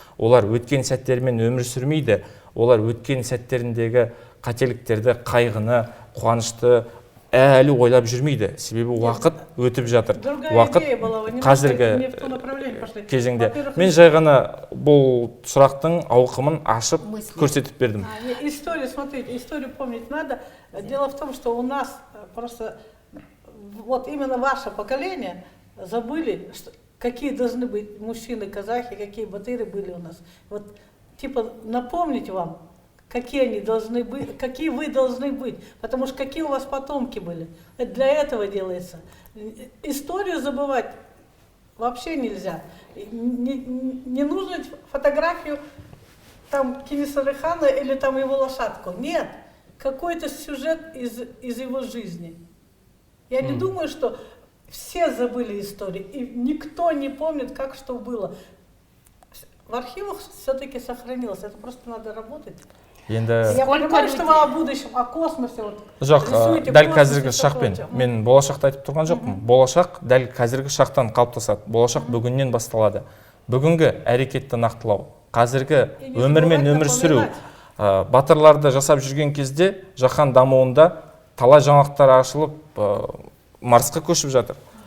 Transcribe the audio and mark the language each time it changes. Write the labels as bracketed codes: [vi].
[kk] Олар өткен сәттермен өмір сүрмейді. Олар өткен сәттеріндегі қателіктерді, қайғыны, қуанышты әлі ойлап жүрмейді. Себебі уақыт өтіп жатыр. Уақыт қазіргі кезеңде. Мен жай ғана бұл сұрақтың ауқымын ашып көрсетіп бердім. [ru] Историю, смотрите, историю помнить надо. Дело в том, что у нас просто вот именно ваше поколение забыли, какие должны быть мужчины казахи, какие батыры были у нас. Вот типа напомнить вам, какие они должны быть, какие вы должны быть, потому что какие у вас потомки были. Это для этого делается. Историю забывать вообще нельзя. Не нужно фотографию там Кенесары хана или там его лошадку. Нет, какой-то сюжет из его жизни. Я не думаю, что все забыли историю, и никто не помнит, как что было. В архивах все-таки сохранилось, это просто надо работать. Я понимаю, что вы о будущем, о космосе [kk] жоқ, дәл қазіргі шақпен мен болашақты айтып тұрған жоқпын. Болашақ дәл қазіргі шақтан қалыптасады. Болашақ бүгіннен басталады. Бүгінгі әрекетті нақтылау, қазіргі өмірмен өмір сүру, батырларды жасап жүрген кезде жаһан дамуында талай жаңалықтар ашылып, Марсқа көшіп жатыр.